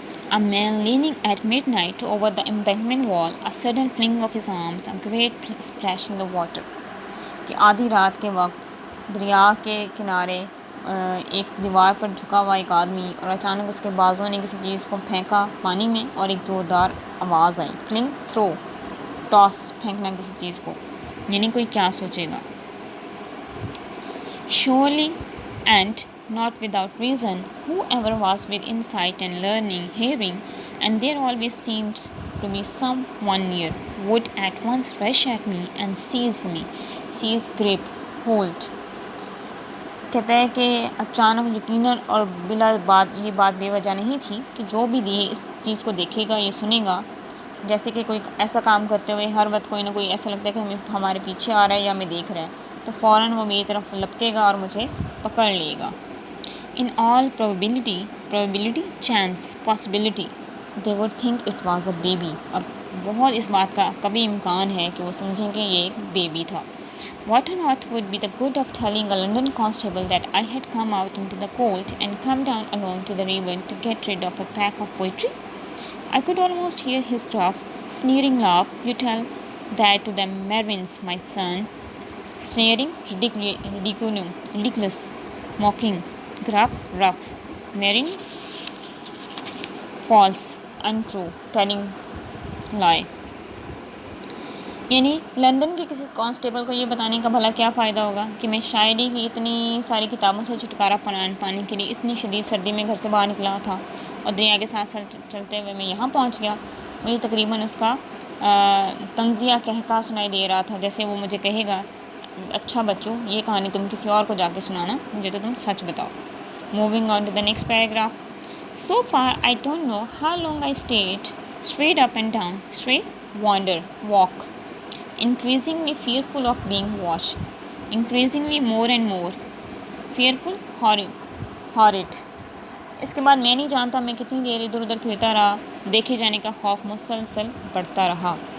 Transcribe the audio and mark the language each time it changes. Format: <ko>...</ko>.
<en>A man leaning at midnight over the embankment wall, a sudden fling of his arms, a great splash in the water.</en> <ur>کہ آدھی رات کے وقت دریا کے کنارے ایک دیوار پر جھکا ہوا ایک آدمی اور اچانک اس کے بازوؤں نے کسی چیز کو پھینکا پانی میں اور ایک زوردار آواز آئی.</ur> <en>fling, throw, toss,</en> <ur>پھینکنا کسی چیز کو. یعنی کوئی کیا سوچے گا.</ur> <en>Surely, and not without reason, whoever was within sight and learning, hearing, and there always seemed to be someone near, would at once rush at me and seize me. Seize, grip, hold.</en> <ur>کہتا ہے کہ اچانک یقیناً اور بلا بات یہ بات بے وجہ نہیں تھی کہ جو بھی اس چیز کو دیکھے گا یہ سنے گا جیسے کہ کوئی ایسا کام کرتے ہوئے ہر وقت کوئی نہ کوئی ایسا لگتا ہے کہ ہمارے پیچھے آ رہا ہے یا ہمیں دیکھ رہا ہے تو فوراً وہ میری طرف لپکے گا اور مجھے پکڑ لے گا.</ur> <en>In all probability, chance, possibility, they would think it was a baby.</en> <ur>اور بہت اس بات کا کبھی امکان ہے کہ وہ سمجھیں کہ یہ ایک بیبی تھا.</ur> <en>What on earth would be the good of telling a London constable that I had come out into the cold and come down alone to the river to get rid of a pack of poetry? I could almost hear his gruff, sneering laugh. You tell that to the Marvins, my son. Sneering, ridiculous, mocking, gruff, rough. Marrying, false, untrue, telling, lie.</en> <ur>یعنی London کے کسی constable کو یہ بتانے کا بھلا کیا فائدہ ہوگا کہ میں شاعری کی اتنی ساری کتابوں سے چھٹکارا پانے کے لیے اتنی شدید سردی میں گھر سے باہر نکلا تھا اور دریا کے ساتھ ساتھ چلتے ہوئے میں یہاں پہنچ گیا. مجھے تقریباً اس کا طنزیہ کہکا سنائی دے رہا تھا جیسے وہ مجھے کہے گا اچھا بچوں یہ کہانی تم کسی اور کو جا کے سنانا مجھے تو تم سچ بتاؤ.</ur> <en>Moving on to the next paragraph. So far I don't know how long I stayed straight up and down, stray, wander, walk. Increasingly fearful of being watched, increasingly more and more fearful, horrid.</en> <ur>اس کے بعد میں نہیں جانتا میں کتنی دیر ادھر ادھر پھرتا رہا، دیکھے جانے کا خوف مسلسل بڑھتا رہا.</ur>